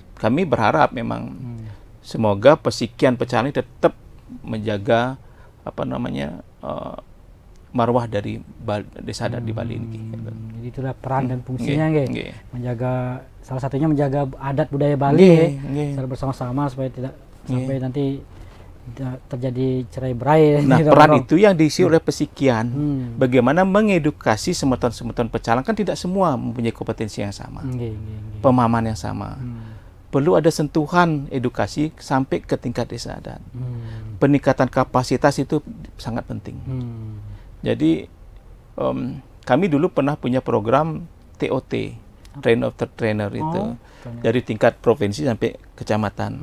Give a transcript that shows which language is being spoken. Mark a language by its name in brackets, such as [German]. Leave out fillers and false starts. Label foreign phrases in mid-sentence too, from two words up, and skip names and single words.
[Indonesian] Ya kami berharap memang semoga Pesikian Pecalang ini tetap menjaga marwah dari desa adat di Bali ini. Jadi itulah peran dan fungsinya Nggih. menjaga, salah satunya menjaga adat budaya Bali Nggih. secara bersama-sama supaya tidak sampai nanti tidak terjadi cerai-berai. Nah, peran itu yang diisi oleh Pesikian. Bagaimana Bagaimana mengedukasi semeton-semeton pecalang, kan tidak semua mempunyai kompetensi yang sama, pemahaman yang sama. Perlu ada sentuhan edukasi sampai ke tingkat desa adat. Peningkatan kapasitas itu sangat penting. Jadi kami dulu pernah punya program TOT, [English] Train of the Trainer [Indonesian] itu, dari tingkat provinsi sampai kecamatan.